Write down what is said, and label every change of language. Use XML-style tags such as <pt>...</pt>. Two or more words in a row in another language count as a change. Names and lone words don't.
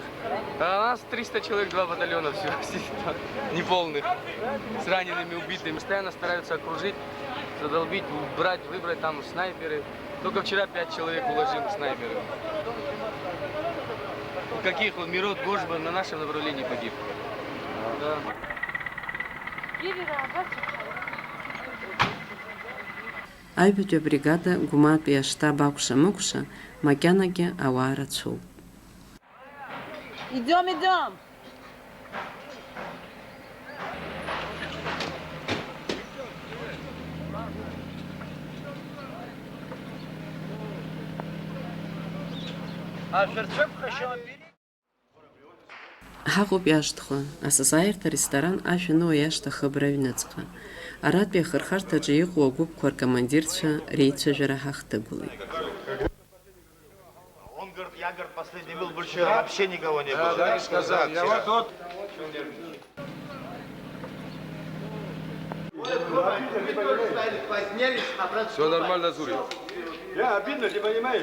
<ru>А у нас 300 человек, 2 батальона, все сидит там, неполных, с ранеными, убитыми. Постоянно стараются окружить, задолбить, выбрать там снайперы. Только вчера 5 человек уложил снайперы. Каких вот Мирот, Гожба на нашем направлении погиб. Да.</ru> <ab>Аҩбатәи абригада Гәыматәи аштаб акәша-мыкәша макьанагьы ауаа рацәоуп.</ab> <ru>Идем.</ru> <ab>Ҳаҟоуп иашҭхәа, асасааирҭа аресторан ашәануа иашҭа Хыбра аҩныҵҟа. Аратәи ахырхарҭаҿы иҟоу агәыԥқәа ркомандирцәа реицәажәара ҳахҭыгәлеит.</ab> <ru>Он говорит, я, говорит, последний был, больше вообще никого не было. Да, сказал, я вот тут. Все нормально, Зурин. Я обидно, ты понимаешь?</ru>